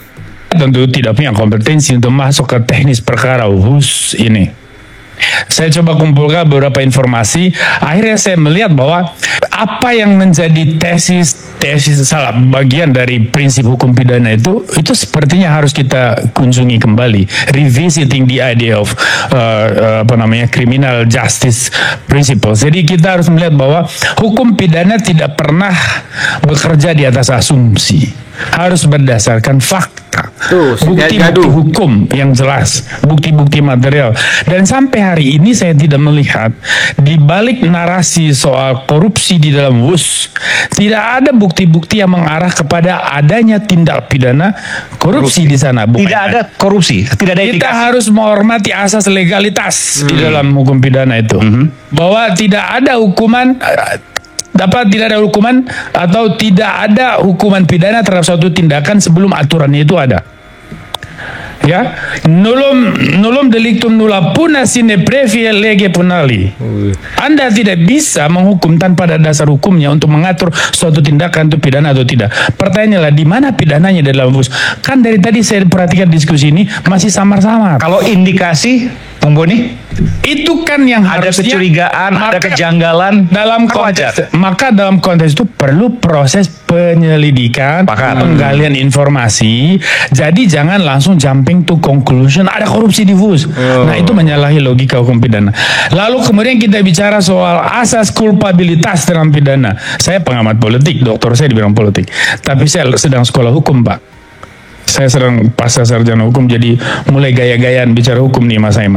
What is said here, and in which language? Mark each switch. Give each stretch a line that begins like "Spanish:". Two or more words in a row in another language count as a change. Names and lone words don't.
Indonesian: Tentu tidak punya kompetensi untuk masuk ke teknis perkara WUS ini. Saya coba kumpulkan beberapa informasi. Akhirnya saya melihat bahwa apa yang menjadi tesis salah bagian dari prinsip hukum pidana itu sepertinya harus kita kunjungi kembali,
English: revisiting the idea of criminal justice principles.
Indonesian: Jadi kita harus melihat bahwa hukum pidana tidak pernah bekerja di atas asumsi, harus berdasarkan fakta, bukti-bukti hukum yang jelas, bukti-bukti material. Dan sampai hari ini saya tidak melihat di balik narasi soal korupsi di dalam WUS tidak ada bukti-bukti yang mengarah kepada adanya tindak pidana korupsi di sana. Tidak ada korupsi, tidak ada indikasi. Kita harus menghormati asas legalitas di dalam hukum pidana itu, bahwa tidak ada hukuman atau tidak ada hukuman pidana terhadap suatu tindakan sebelum aturannya itu ada. Ya,
Latin: nullum delictum nulla puna sine previa lege punali.
Indonesian: Anda tidak bisa menghukum tanpa ada dasar hukumnya untuk mengatur suatu tindakan itu pidana atau tidak. Pertanyaannya lah, di mana pidananya dalam WUS? Kan dari tadi saya perhatikan diskusi ini masih samar-samar. Kalau indikasi, Bung Boni, itu kan yang ada harusnya, kecurigaan, ada kejanggalan dalam konteks. Maka dalam konteks itu perlu proses penyelidikan, penggalian informasi. Jadi jangan langsung
English: jumping to conclusion
Indonesian: ada korupsi di WUS. Nah, itu menyalahi logika hukum pidana. Lalu kemudian kita bicara soal asas kulpabilitas dalam pidana. Saya pengamat politik, doktor saya di bidang politik. Tapi saya sedang sekolah hukum, Pak. Saya sedang pasca sarjana hukum, jadi mulai gaya-gayaan bicara hukum nih Mas Aiman.